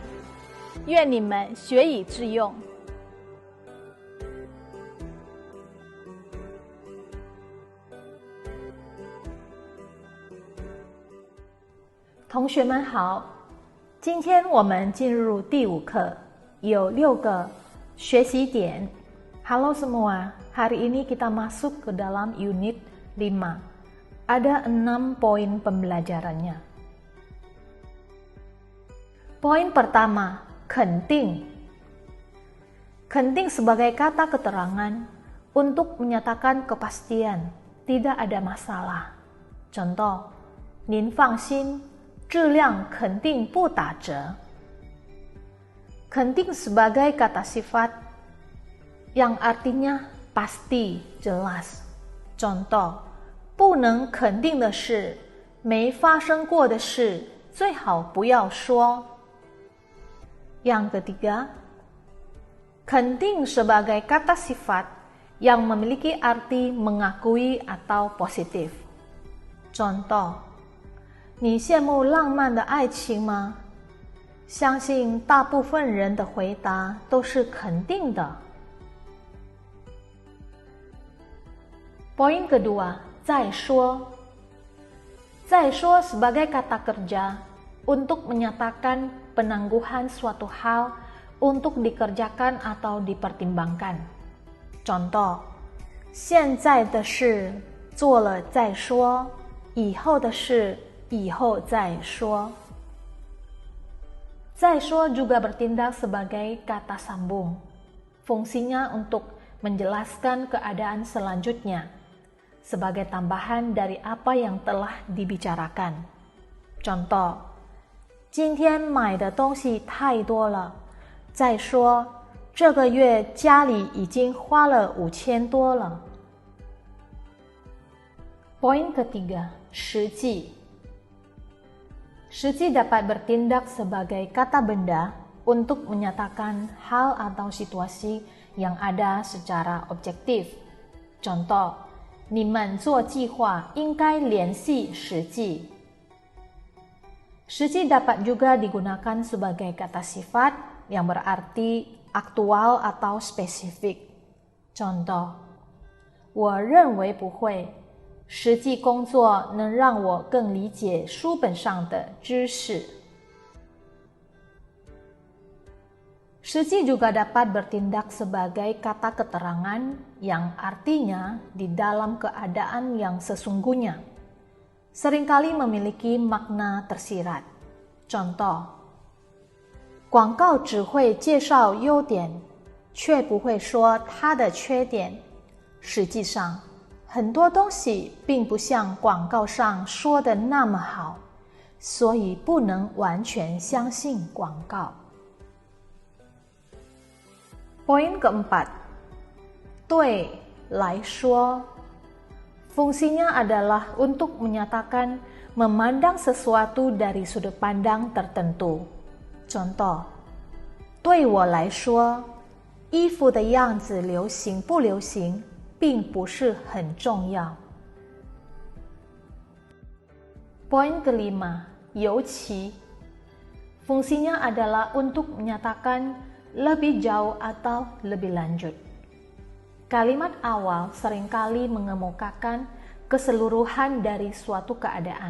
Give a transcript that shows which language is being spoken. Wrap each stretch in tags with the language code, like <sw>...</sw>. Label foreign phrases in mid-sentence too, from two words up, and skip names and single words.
<zh>愿你们学以致用。同学们好，今天我们进入第5课，有6个学习点。</zh> <id>Halo semua, hari ini kita masuk ke dalam unit 5. Ada 6 poin pembelajarannya. Poin pertama,</id> <zh>肯定.</zh> <id>肯定 sebagai kata keterangan untuk menyatakan kepastian, tidak ada masalah. Contoh,</id> <zh>您放心，质量肯定不打折。</zh> <id>肯定 sebagai kata sifat yang artinya pasti, jelas. Contoh,</id> <zh>不能肯定的事，没发生过的事，最好不要说。</zh> <id>Yang ketiga, 肯定 sebagai kata sifat yang memiliki arti mengakui atau positif. Contoh,</id> <zh>你羡慕浪漫的爱情吗？相信大部分人的回答都是肯定的。</zh> <id>Poin kedua,</id> <zh>再说。</zh> <id>再说 sebagai kata kerja untuk menyatakan penangguhan suatu hal untuk dikerjakan atau dipertimbangkan. Contoh,</id> <zh>现在的事做了再说，以后的事以后再说。</zh> <id>再说 juga bertindak sebagai kata sambung. Fungsinya untuk menjelaskan keadaan selanjutnya, sebagai tambahan dari apa yang telah dibicarakan. Contoh,</id> <zh>今天买的东西太多了。再说，这个月家里已经花了5000多了。</zh> <id>Poin ketiga,</id> <zh>实际。</zh> <id>实际 dapat bertindak sebagai kata benda untuk menyatakan hal atau situasi yang ada secara objektif. Contoh,</id> <zh>你们做计划应该联系实际。</zh> <id>实际 dapat juga digunakan sebagai kata sifat yang berarti aktual atau spesifik. Contoh,</id> <zh>我认为不会。实际工作能让我更理解书本上的知识。</zh> <id>实际 juga dapat bertindak sebagai kata keterangan yang artinya di dalam keadaan yang sesungguhnya. Seringkali memiliki makna tersirat. Contoh,</id> <zh>广告只会介绍优点，却不会说它的缺点。实际上，很多东西并不像广告上说的那么好，所以不能完全相信广告。</zh> <id>Poin keempat,</id> <zh>对来说。</zh> <id>Fungsinya adalah untuk menyatakan memandang sesuatu dari sudut pandang tertentu. Contoh,</id> <zh>对我来说，衣服的样子流行不流行并不是很重要。</zh> <id>Poin kelima, 尤其。Fungsinya adalah untuk menyatakan lebih jauh atau lebih lanjut. Kalimat awal seringkali mengemukakan keseluruhan dari suatu keadaan.</id>